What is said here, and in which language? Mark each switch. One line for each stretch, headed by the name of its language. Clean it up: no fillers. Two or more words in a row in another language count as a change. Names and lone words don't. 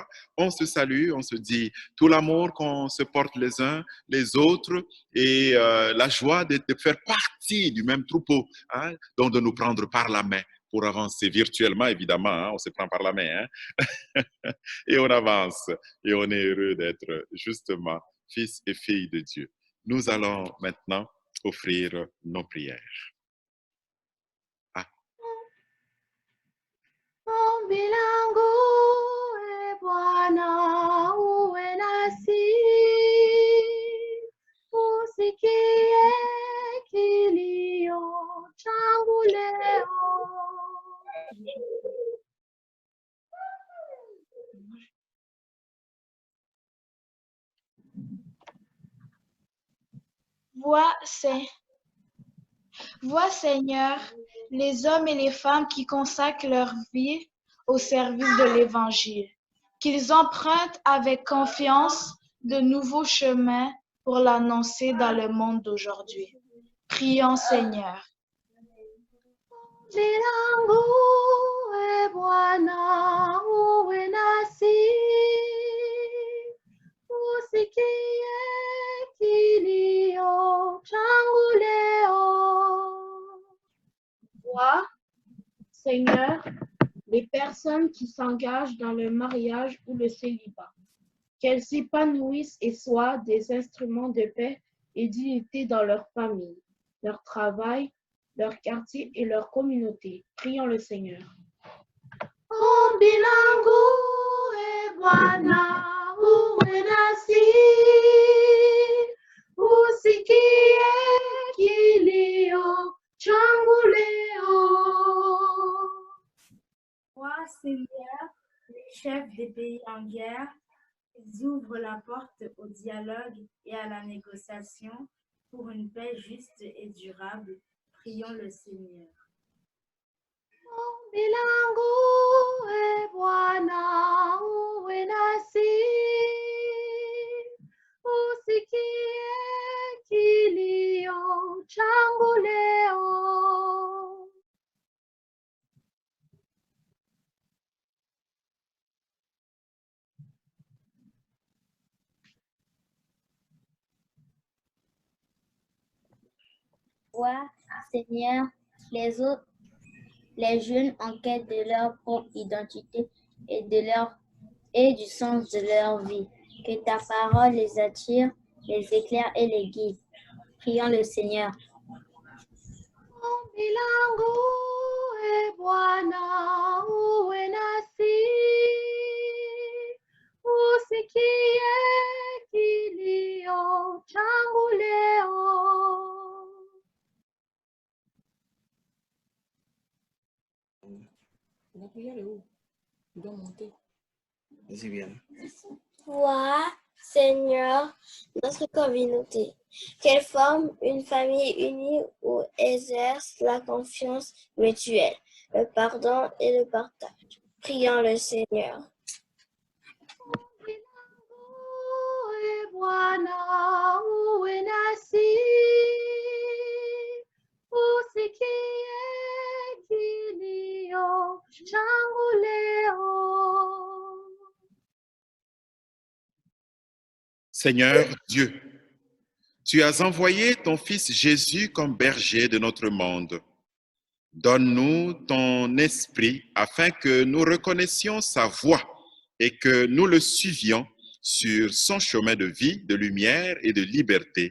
French: On se salue, on se dit tout l'amour qu'on se porte les uns les autres et la joie de faire partie du même troupeau, hein, donc de nous prendre par la main pour avancer virtuellement, évidemment, hein, on se prend par la main, hein, et on avance, et on est heureux d'être justement fils et filles de Dieu. Nous allons maintenant offrir nos prières.
Swahili: Ombi langu e Bwana uwe nasi, usikie kilio changu leo.
French: Vois, Seigneur, les hommes et les femmes qui consacrent leur vie au service de l'Évangile, qu'ils empruntent avec confiance de nouveaux chemins pour l'annoncer dans le monde d'aujourd'hui. Prions, Seigneur.
Swahili: Ombi langu e Bwana uwe nasi, usikie kilio changu leo.
French: Vois, Seigneur, les personnes qui s'engagent dans le mariage ou le célibat, qu'elles s'épanouissent et soient des instruments de paix et d'unité dans leur famille, leur travail, leur quartier et leur communauté. Prions le Seigneur.
Swahili: Ombi langu e Bwana uwe nasi, usikie kilio changu leo.
French: Toi, Seigneur, les chefs des pays en guerre, ils ouvrent la porte au dialogue et à la négociation pour une paix juste et durable. Prions le Seigneur.
Swahili: Ombi langu e Bwana uwe nasi, usikie kilio changu leo.
French: Vois, Seigneur, les jeunes en quête de leur propre identité et du sens de leur vie. Que ta parole les attire, les éclaire et les guide. Prions le Seigneur.
Swahili: Ombi langu e Bwana uwe nasi, usikie kilio changu leo.
French: Vois, Seigneur, notre communauté, qu'elle forme une famille unie où exerce la confiance mutuelle, le pardon et le partage. Prions le Seigneur.
Swahili: Ombi langu e Bwana uwe nasi, usikie kilio changu leo.
French: Seigneur Dieu, tu as envoyé ton Fils Jésus comme berger de notre monde. Donne-nous ton esprit afin que nous reconnaissions sa voix et que nous le suivions sur son chemin de vie, de lumière et de liberté.